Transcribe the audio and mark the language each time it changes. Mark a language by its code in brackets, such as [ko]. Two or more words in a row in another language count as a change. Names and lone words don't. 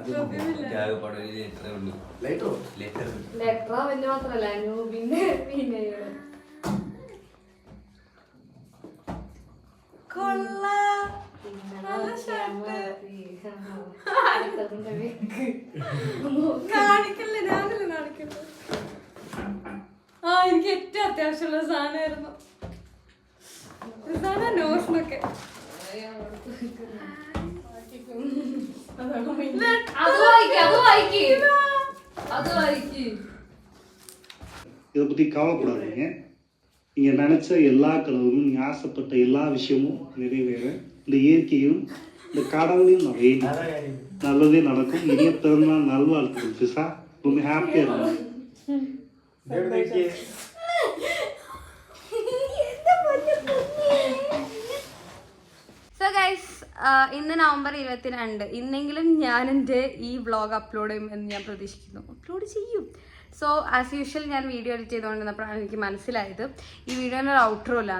[ml] ലെറ്റർ വലിയ മാത്രല്ല, പിന്നെ പിന്നെ കൊള്ളാം. നല്ല ഷർട്ട്. കാണിക്കല്ലേ, ഞാനല്ലേ കാണിക്കല്ലേ. ആ, എനിക്ക് ഏറ്റവും അത്യാവശ്യമുള്ള സാധനമായിരുന്നു നോസിനൊക്കെ. [ta] இதை பற்றி கவலைப்படாதீங்க. நீங்கள் நினச்ச எல்லா கனவும், நீங்கள் ஆசைப்பட்ட எல்லா விஷயமும் நிறைவேற இந்த இயற்கையும் இந்த கடவுளையும் நான் வேண்டி நல்லதே நடக்கும். இனிய பிறந்தநாள் நல்வாழ்த்துக்கள் பிசா. ரொம்ப ஹாப்பியாக இருக்கும். [en] so guys, [ml] ഇന്ന് നവംബർ 22. ഇന്നെങ്കിലും ഞാൻ എൻ്റെ ഈ [en] vlog upload [ml] ചെയ്യും എന്ന് ഞാൻ പ്രതീക്ഷിക്കുന്നു. അപ്ലോഡ് ചെയ്യും. [en] so as usual [ml] ഞാൻ [en] video edit [ml] ചെയ്തുകൊണ്ടിരുന്നപ്പോഴാണ് എനിക്ക് മനസ്സിലായത് ഈ വീഡിയോൻ്റെ ഒരു ഔട്ട്രോ ഇല്ലാന്ന്.